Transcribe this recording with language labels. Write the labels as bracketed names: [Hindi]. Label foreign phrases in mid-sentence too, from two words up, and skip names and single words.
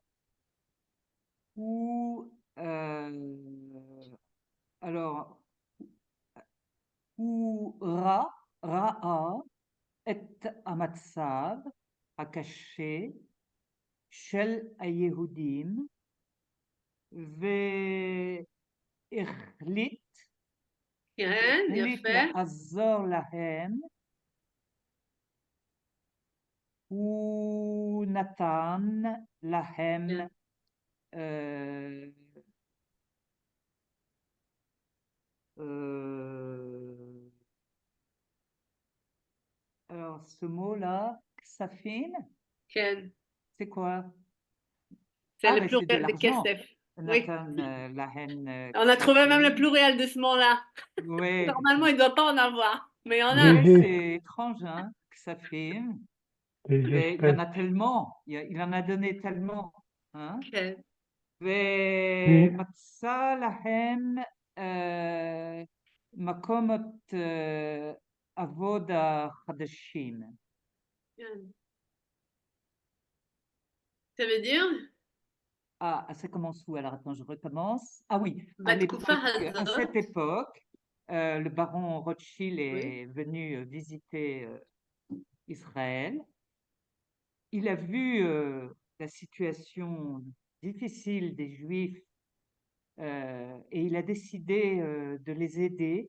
[Hebrew] Alors, הוא ראה את המצב הקשה של היהודים והחליט כן, יפה. לעזור להם. הוא נתן להם [French] alors ce mot-là, [Hebrew] Ksafin, כן. [French] c'est quoi? C'est le mais c'est de pluriel de l'argent. Kesef. Oui. [Hebrew] נתן, להן, [French] On a trouvé même le Ksafin. pluriel de ce mot-là. Ouais. Normalement, il ne doit pas en avoir. Mais il y en a. Ouais, Des- c'est étrange, hein, Ksafin. Des Mais il y en a espèces. tellement, il en a donné tellement. Hein? [Hebrew] כן. ומצא להם מקומות עבודה חדשים. כן. [French] Ça veut dire? Ah, ça commence où? Alors, attends, je recommence. Ah oui, [Hebrew] בתקופה [French] à cette [Hebrew] הזאת, [French] époque, le baron Rothschild Oui. est venu visiter Israël. Il a vu la situation difficile des Juifs et il a décidé de les aider.